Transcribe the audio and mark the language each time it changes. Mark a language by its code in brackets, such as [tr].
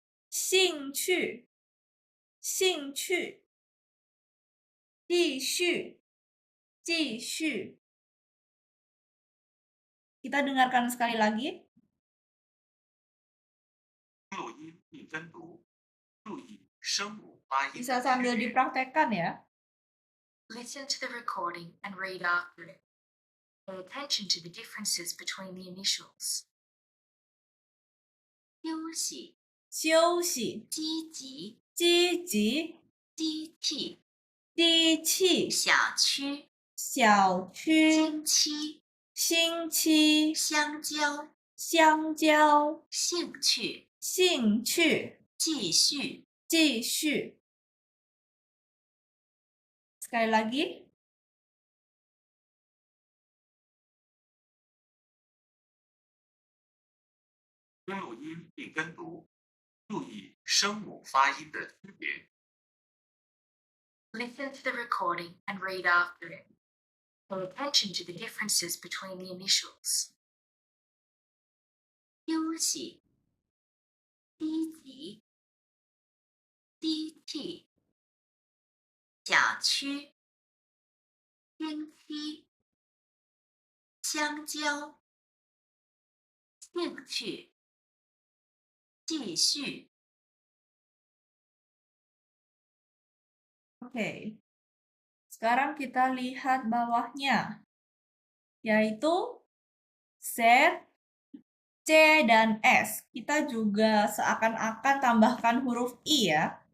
[zh] 兴趣，兴趣。继续，继续. [id] Kita dengarkan sekali lagi. [zh] 录音并跟读，注意声母发音 [id] Bisa [zh] 的区 [id] sambil [zh] 别。 [id] dipraktekkan ya. [en] Listen to the recording and read after it. Pay attention to the differences between the initials. [zh] 休息，休息，积极，积极，机器，机器，小区，小区，星期，星期，香蕉，香蕉，兴趣，兴趣，继续，继续. [id] Sekali lagi. [zh] 听录音并跟读，注意声母发音的区别。 [en] Listen to the recording and read after it. Pay attention to the differences between the initials. [zh] 休息，积极，机器，小区，星期，香蕉，兴趣，继续， [id] Oke. Sekarang kita lihat bawahnya, yaitu Z, C, dan S. Kita juga seakan-akan tambahkan huruf I ya.